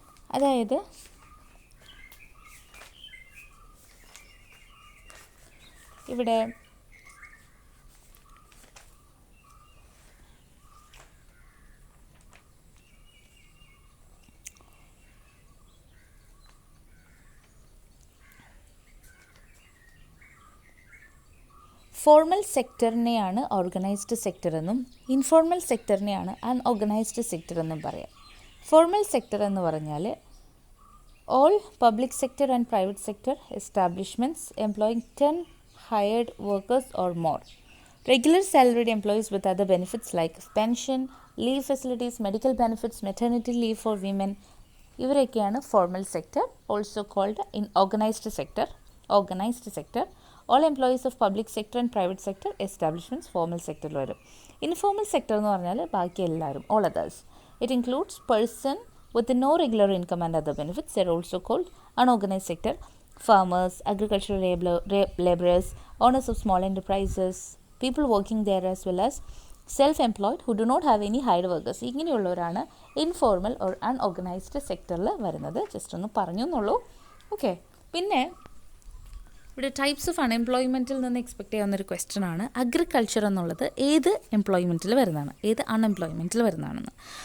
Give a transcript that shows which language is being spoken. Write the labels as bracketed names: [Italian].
[Malayalam] അതായത് ഇവിടെ formal സെക്ടറിനെയാണ് organised sector എന്നും ഇൻഫോർമൽ സെക്ടറിനെയാണ് അൺഓർഗനൈസ്ഡ് സെക്ടർ എന്നും പറയാം. [English] formal sector [Malayalam] എന്ന് പറഞ്ഞാൽ [English] All public sector and private sector establishments employing 10 hired workers or more. Regular salaried employees with other benefits like pension, leave facilities, medical benefits, maternity leave for women. ഇവരൊക്കെയാണ് formal sector, also called in organised sector. Organised sector all employees of public sector and private sector establishments formal സെക്ടറിൽ വരും. Informal sector എന്ന് പറഞ്ഞാൽ [Malayalam] ബാക്കി എല്ലാവരും, [English] All others. It includes person with no regular income and other benefits are also called unorganised sector. Farmers, agricultural laborers, owners of small enterprises, people working there as well as self-employed who do not have any hired workers. [Malayalam] ഇങ്ങനെയുള്ളവരാണ് informal or unorganised സെക്ടറിൽ വരുന്നത്. Just ഒന്ന് പറഞ്ഞു എന്നുള്ളൂ. Okay, പിന്നെ ഇവിടെ types of അൺഎംപ്ലോയ്മെൻറ്റിൽ നിന്ന് expect ചെയ്യാവുന്നൊരു question ആണ് agriculture എന്നുള്ളത് ഏത് എംപ്ലോയ്മെൻറ്റിൽ വരുന്നതാണ്, ഏത് അൺഎംപ്ലോയ്മെൻറ്റിൽ വരുന്നതാണെന്ന്.